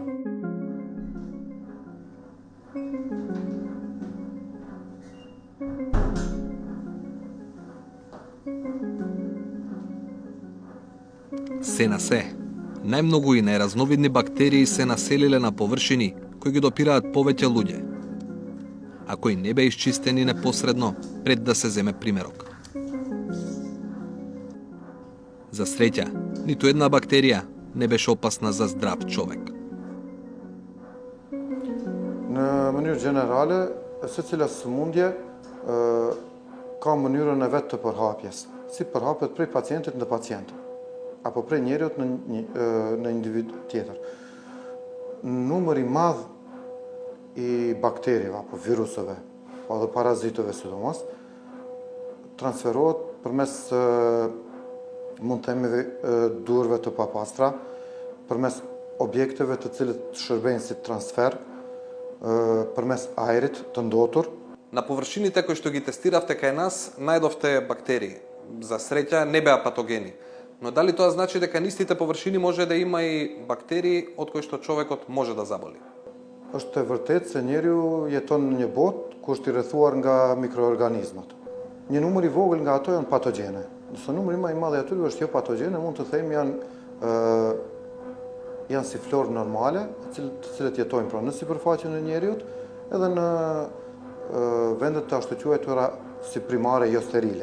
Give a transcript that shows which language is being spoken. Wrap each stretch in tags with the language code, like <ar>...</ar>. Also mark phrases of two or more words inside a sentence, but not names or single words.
<mk>Се на се, најмногу и најразновидни бактерии се населиле на површини кои ги допираат повеќе луѓе, а кои не беа исчистени непосредно пред да се земе примерок. За среќа, ниту една бактерија не беше опасна за здрав човек.</mk> <sq>Në mënyrë gjenerale, secila sëmundje ka mënyrën e vetë të përhapjes, si përhapet prej pacientit në pacientit. apo prej njeriut në individ tjetër. Numër i madh i bakterieve apo viruseve, po edhe parazitëve sidomos, transferohet përmes mund të themi durve të papastra, përmes objekteve të cilët shërbejnë si transfer, përmes ajrit të ndotur.</sq> <mk>На површините кои што ги тестиравте кај нас, најдовте бактерии. За среќа не беа патогени. Но дали тоа значи дека на истите површини може да има и бактерии од кои што човекот може да заболи?</mk> <sq>Është e vërtetë se njeriu jeton në një botë ku është i rrethuar nga mikroorganizmat. Një numër i vogël nga ato janë patogjene. Nëse numri më i madh i atyre është jo patogjene, mund të themi janë si florë normale, të cilët jetojnë pra në sipërfaqen e njeriut, edhe në vendet të ashtu quajtura si primare jo sterile.</sq>